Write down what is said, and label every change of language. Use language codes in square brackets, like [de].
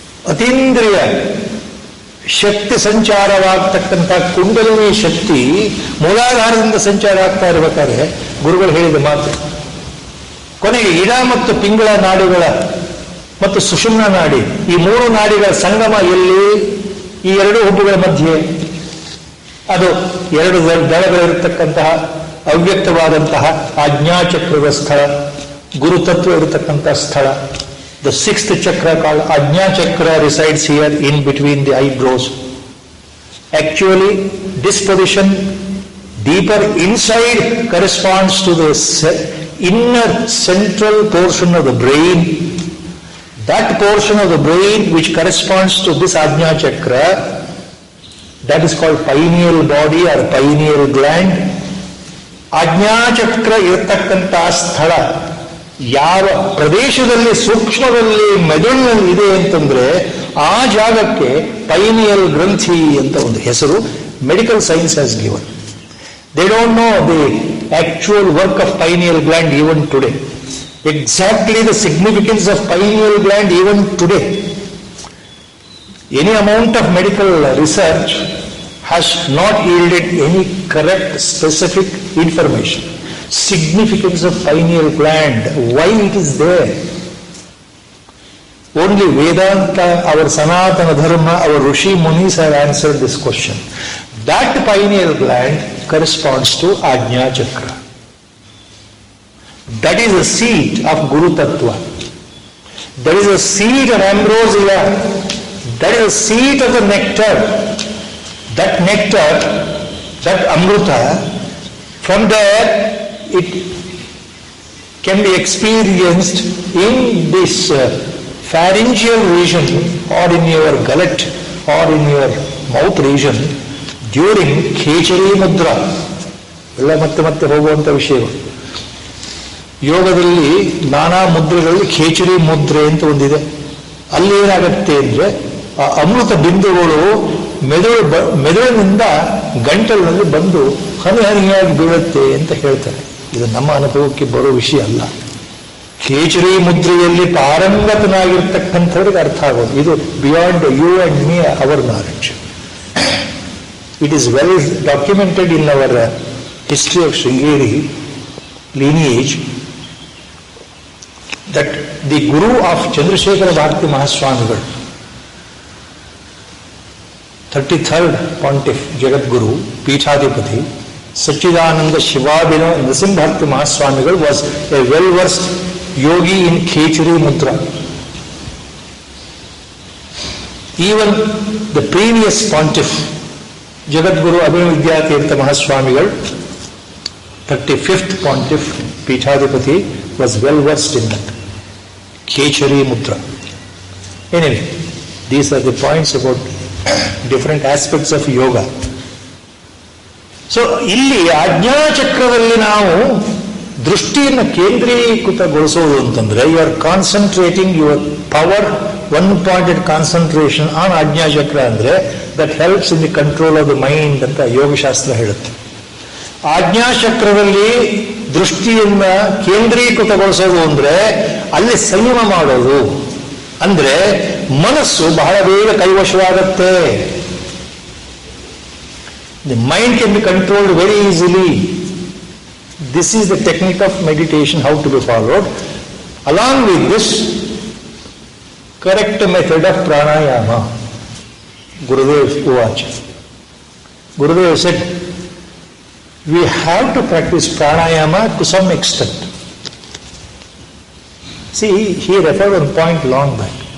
[kn] ಅತೀಂದ್ರಿಯ ಶಕ್ತಿ ಸಂಚಾರವಾಗ್ತಕ್ಕಂಥ ಕುಂಡಲಿನಿ ಶಕ್ತಿ ಮೂಲಾಧಾರದಿಂದ ಸಂಚಾರ ಆಗ್ತಾ ಇರಬೇಕಾದ್ರೆ ಗುರುಗಳು ಹೇಳಿದ ಮಾತು, ಕೊನೆಗೆ ಇಡ ಮತ್ತು ಪಿಂಗಳ ನಾಡಿಗಳ ಮತ್ತು ಸುಷುಮ್ನ ನಾಡಿ, ಈ ಮೂರು ನಾಡಿಗಳ ಸಂಗಮ ಎಲ್ಲಿ? ಈ ಎರಡು ಹುಬ್ಬುಗಳ ಮಧ್ಯೆ. ಅದು ಎರಡು ದಳಗಳಿರತಕ್ಕಂತಹ ಅವ್ಯಕ್ತವಾದಂತಹ ಆಜ್ಞಾಚಕ್ರದ ಸ್ಥಳ, ಗುರುತತ್ವ ಇರತಕ್ಕಂತಹ ಸ್ಥಳ. [en] The sixth chakra called Ajna chakra resides here in between the eyebrows. Actually, this position deeper inside corresponds to the inner central portion of the brain. That portion of the brain which corresponds to this Ajna Chakra, that is called pineal body or pineal gland. [kn] Ajna Chakra ಇರತಕ್ಕಂಥ ಸ್ಥಳ ಯಾವ ಪ್ರದೇಶದಲ್ಲಿ ಸೂಕ್ಷ್ಮದಲ್ಲಿ ಮೆದುಳಿನಲ್ಲಿ ಇದೆ ಅಂತಂದ್ರೆ ಆ ಜಾಗಕ್ಕೆ pineal ಗ್ರಂಥಿ ಅಂತ ಒಂದು ಹೆಸರು [en] Medical science has given. They don't know the actual work of pineal gland even today. Exactly the significance of pineal gland even today. Any amount of medical research has not yielded any correct specific information. Significance of pineal gland, why it is there. Only Vedanta, our Sanatana Dharma, our Rishi Munis have answered this question. That pineal gland corresponds to Ajna Chakra. That is the seat of Guru Tattva. That is the seat of ambrosia. That is the seat of the nectar. That nectar, that amruta, from there it can be experienced in this pharyngeal region or in your gullet or in your mouth region during Khechari Mudra. [kn] ಎಲ್ಲ ಮತ್ತೆ ಹೋಗುವಂಥ ವಿಷಯಗಳು. ಯೋಗದಲ್ಲಿ ನಾನಾ ಮುದ್ರೆಗಳಲ್ಲಿ ಖೇಚರಿ ಮುದ್ರೆ ಅಂತ ಒಂದಿದೆ. ಅಲ್ಲಿ ಏನಾಗುತ್ತೆ ಅಂದರೆ ಆ ಅಮೃತ ಬಿಂದುಗಳು ಮೆದುಳಿನಿಂದ ಗಂಟಲಿನಲ್ಲಿ ಬಂದು ಹನಿಯಾಗಿ ಬೀಳುತ್ತೆ ಅಂತ ಹೇಳ್ತಾರೆ. ಇದು ನಮ್ಮ ಅನುಭವಕ್ಕೆ ಬರೋ ವಿಷಯ ಅಲ್ಲ. ಖೇಚರಿ ಮುದ್ರೆಯಲ್ಲಿ ಪಾರಂಗತನಾಗಿರ್ತಕ್ಕಂಥವ್ರಿಗೆ ಅರ್ಥ ಆಗೋದು. ಇದು [en] Beyond you and me our knowledge. It is well documented in our history of Sringeri lineage that the Guru of Chandrasekhara Bharati Mahaswamigal, 33rd Pontiff Jagat Guru, Peethadipati, Sachidananda Shivabhino Narasimha Bharati Mahaswamigal was a well-versed yogi in Khechari Mudra. Even the previous Pontiff, Jagat Guru Abhinavvidya Tirtha Mahaswamigal, 35th Pontiff Peethadipati, was well versed in that Khechari Mudra. Anyway, these are the points about different aspects of yoga. So, [kn] ಇಲ್ಲಿ ಆಜ್ಞಾ ಚಕ್ರದಲ್ಲಿ ನಾವು ದೃಷ್ಟಿಯನ್ನು ಕೇಂದ್ರೀಕೃತಗೊಳಿಸೋದು ಅಂತಂದ್ರೆ [en] you are concentrating your power, one pointed concentration on Ajna chakra ಅಂದ್ರೆ that helps in the control of the mind [kn] ಅಂತ ಯೋಗಶಾಸ್ತ್ರ ಹೇಳುತ್ತೆ. ಆಜ್ಞಾಚಕ್ರದಲ್ಲಿ ದೃಷ್ಟಿಯನ್ನ ಕೇಂದ್ರೀಕೃತಗೊಳಿಸೋದು ಅಂದ್ರೆ ಅಲ್ಲಿ ಸಂಯಮ ಮಾಡೋದು ಅಂದ್ರೆ ಮನಸ್ಸು ಬಹಳ ಬೇಗ ಕೈವಶವಾಗುತ್ತೆ. [en] The mind can be controlled very easily. This is the technique of meditation how to be followed. Along with this correct method of pranayama. [sa] ಗುರುದೇವ್ ಉವಾಚ. [en] Gurudev said we have to practice pranayama to some extent. See, he referred one point long back.